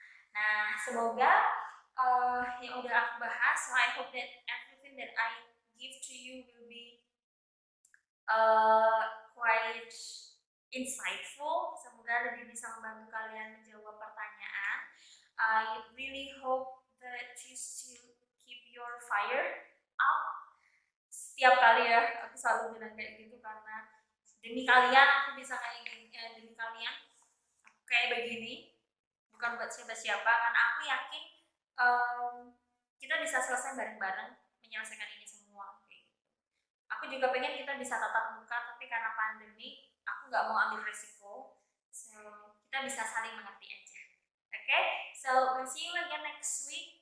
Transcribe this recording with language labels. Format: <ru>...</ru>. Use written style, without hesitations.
<id>Nah, semoga yang udah aku bahas,</id> <en>so I hope that everything that I give to you will be quite insightful.</en> <id>Semoga lebih bisa membantu kalian menjawab pertanyaan.</id> <en>I really hope that you still keep your fire up.</en> <id>Setiap kali ya, aku selalu bilang kayak gitu karena demi kalian aku bisa kayak gini, demi kalian aku kayak begini, bukan buat siapa-siapa, karena aku yakin kita bisa selesai bareng-bareng menyelesaikan ini semua. Aku juga pengen kita bisa tatap muka, tapi karena pandemi aku nggak mau ambil resiko, so kita bisa saling mengerti aja.</id> <en>Okay, so we'll see you again next week.</en>